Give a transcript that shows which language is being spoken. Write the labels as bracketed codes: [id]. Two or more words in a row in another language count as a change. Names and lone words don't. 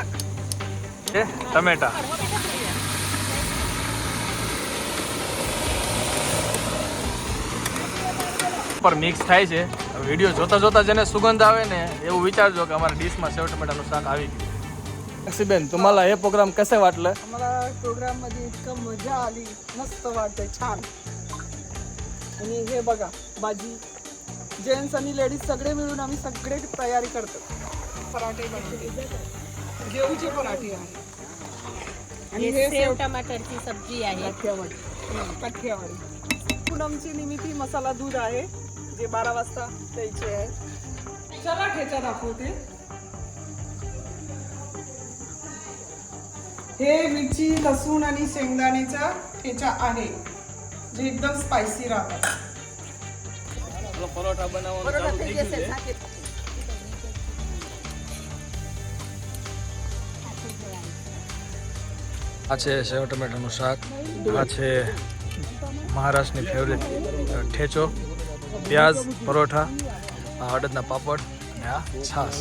[gu] છે ટમેટા. પર મિક્સ થાય છે. વિડીયો જોતા જોતા જેને સુગંધ આવે ને એવું વિચારજો કે અમારા ડીશમાં સેવ ટમેટાનું શાક આવી ગયું. [mr] बेन तुम्हाला हे प्रोग्राम कसे वाटलं? आम्हाला प्रोग्राम मध्ये इतकं मजा आली, मस्त वाटतंय, छान. आणि हे बघा भाजी, जेंट्स आणि लेडीज सगळे मिळून आम्ही सगळे तयारी करतो. पराठे बनवले, घेऊचे पराठे आहे आणि हे सेव टमाटरची सब्जी आहे. काठियावाडी. पूनमची निमित्ती मसाला दूध आहे जे 12 वाजता द्यायचे आहे. चला ठेचा दाखवते. हे मिरची लसूण आणि शेंगदाण्याचा ठेचा आहे जे एकदम स्पायसी राहतात. [gu] પરોઠા બનાવવાનું ચાલુ થઈ ગયું છે. આ છે સેવ ટમેટાનું શાક, આ છે મહારાષ્ટ્રની ફેવરેટ ઠેચો, પ્યાઝ, પરોઠા, આ અડદના પાપડ અને આ છાશ.